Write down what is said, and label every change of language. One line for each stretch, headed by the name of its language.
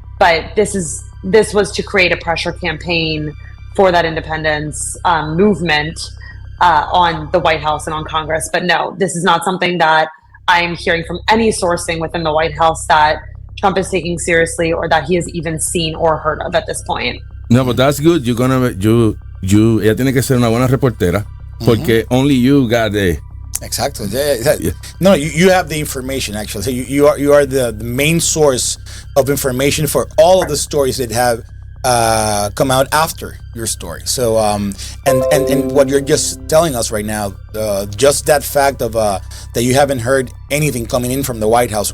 English: But this was to create a pressure campaign for that independence movement on the White House and on Congress. But no, this is not something that I'm hearing from any sourcing within the White House that Trump is taking seriously or that he has even seen or heard of at this point. No, but that's good.
Spanish: Ella tiene que ser una buena reportera, porque
English: only you got the... Exactly. Yeah. No, you have the information, actually. So you are the main source of information for all of the stories that have come out after your story. So and what you're just telling us right now, just that fact of that you haven't heard anything coming out from the White House.